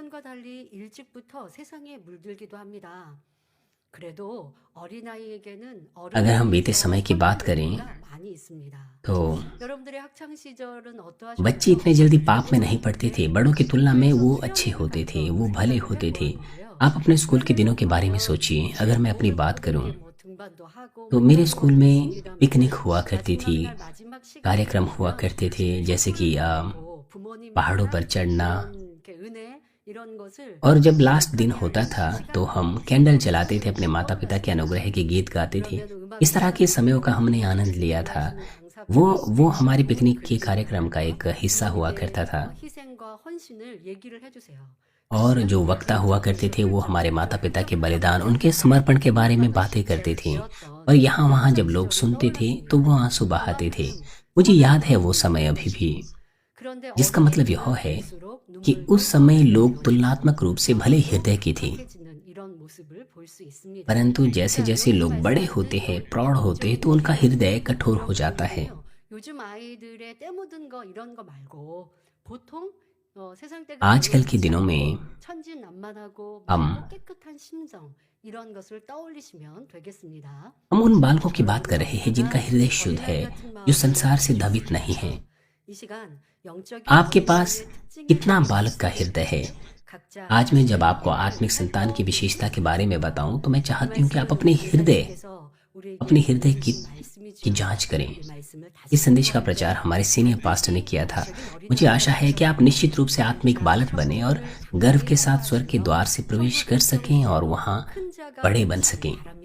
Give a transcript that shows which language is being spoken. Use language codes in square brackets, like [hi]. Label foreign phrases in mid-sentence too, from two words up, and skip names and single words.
[hi] अगर हम बीते समय की बात करें तो बच्चे इतने जल्दी पाप में नहीं पड़ते थे। बड़ों की तुलना में वो अच्छे होते थे, वो भले होते थे। आप अपने स्कूल के दिनों के बारे में सोचिए। अगर मैं अपनी बात करूं [ko] 등반도 하고 [hi] तो मेरे स्कूल में पिकनिक हुआ करती थी, [ko] 마지막 날 마지막 시간이 [hi] कार्यक्रम हुआ करते थे, जैसे कि [ko] 되고 [hi] पहाड़ों [ko] 부모님이랑 [hi] पर चढ़ना। [ko] 이런 이렇게 은혜 이런 것을 [hi] और जब लास्ट दिन होता था तो हम कैंडल जलाते थे, अपने माता पिता के अनुग्रह के गीत गाते थे। इस तरह के समयों का हमने आनंद लिया था। वो हमारी पिकनिक के कार्यक्रम का एक हिस्सा हुआ करता था। [ko] 희생과 헌신을 얘기를 해주세요. [hi] और जो वक्ता हुआ करते थे वो हमारे माता पिता के बलिदान, उनके समर्पण के बारे में बातें करते थे। और यहाँ वहाँ जब लोग सुनते थे तो वो आंसू बहाते थे। मुझे याद है वो समय अभी भी, [ko] 그런데 [hi] जिसका मतलब यह है [ko] 어릴수록 [hi] कि उस समय लोग तुलनात्मक रूप से भले हृदय के थे, [ko] 짓는 이런 모습을 볼 수 있습니다. [hi] परंतु जैसे जैसे लोग बड़े होते हैं, प्रौढ़ होते हैं, तो उनका हृदय कठोर हो जाता है। [ko] 요즘 아이들의 때 묻은 거 이런 거 말고 보통 세상 때가 [hi] आजकल के दिनों में [ko] 천진난만하고 [hi] हम [ko] 맑고 깨끗한 심정 이런 것을 떠올리시면 되겠습니다. [hi] हम उन बालकों की बात कर रहे हैं जिनका हृदय शुद्ध है, जो संसार से दबित नहीं है। [ko] 이 시간 영적인 [hi] आपके पास [ko] 지식의 특징에 [hi] कितना बालक का हृदय है? [ko] 각자 [hi] आज मैं जब आपको आत्मिक संतान की विशेषता के बारे में बताऊं तो मैं चाहती हूं कि आप अपने हृदय की जांच करें। इस संदेश का प्रचार हमारे [en] senior pastor [hi] ने किया था। मुझे आशा है कि आप निश्चित रूप से आत्मिक बालक बने और गर्व के साथ स्वर्ग के द्वार से प्रवेश कर सकें और वहां बड़े बन सकें।